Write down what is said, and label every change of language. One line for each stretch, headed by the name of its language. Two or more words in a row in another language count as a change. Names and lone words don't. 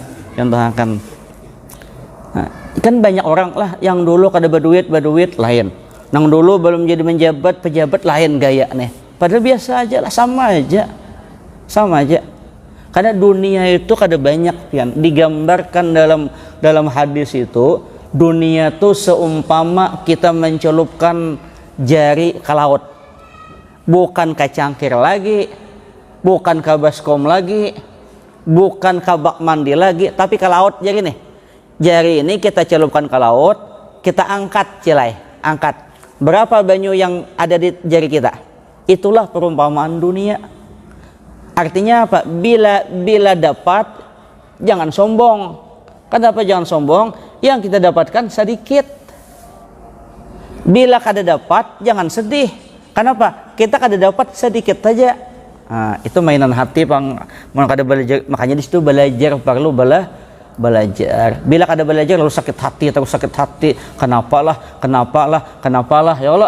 Indonesian: Contohkan. Nah, kan banyak orang lah yang dulu kada berduit lain. Nang dulu belum jadi pejabat lain gaya nih. Padahal biasa aja lah, sama aja. Karena dunia itu kada banyak pian. Digambarkan dalam hadis itu, dunia tuh seumpama kita mencelupkan jari ke laut. Bukan ke cangkir lagi, bukan ke baskom lagi, bukan ke bak mandi lagi, tapi ke laut jari nih. Jari ini kita celupkan ke laut, kita angkat angkat. Berapa banyu yang ada di jari kita? Itulah perumpamaan dunia. Artinya apa? Bila dapat, jangan sombong. Kenapa jangan sombong? Yang kita dapatkan sedikit. Bila kada dapat, jangan sedih. Kenapa? Kita kada dapat sedikit saja. Nah, itu mainan hati kada belajar. Makanya di situ belajar perlu belajar. Bila kada belajar lalu sakit hati. Kenapa lah
Arabic: ya Allah.